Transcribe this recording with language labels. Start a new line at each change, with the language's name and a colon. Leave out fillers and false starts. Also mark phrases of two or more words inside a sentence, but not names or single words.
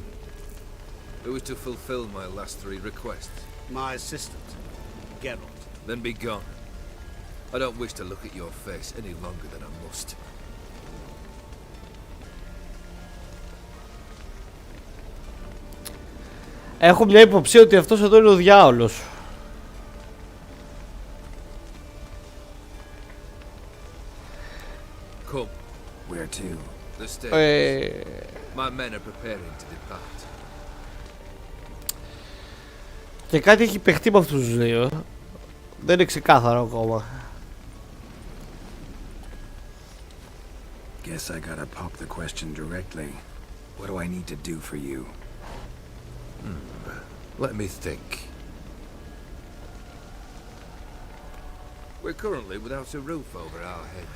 English: Who is to fulfill my last 3 requests? My assistant, Geralt. Then be gone. I don't wish to look at your face any longer than I must.
Greek: Έχω μια υποψία ότι αυτός εδώ είναι ο διάολος.
English: Come. Where to? The stairs. My men are preparing to depart.
Greek: Και κάτι έχει παιχτεί με αυτούς τους δύο. Δεν είναι ξεκάθαρο ακόμα.
English: Guess I gotta pop the question directly. What do I need to do for you? Let me think. We're currently without a roof over our heads.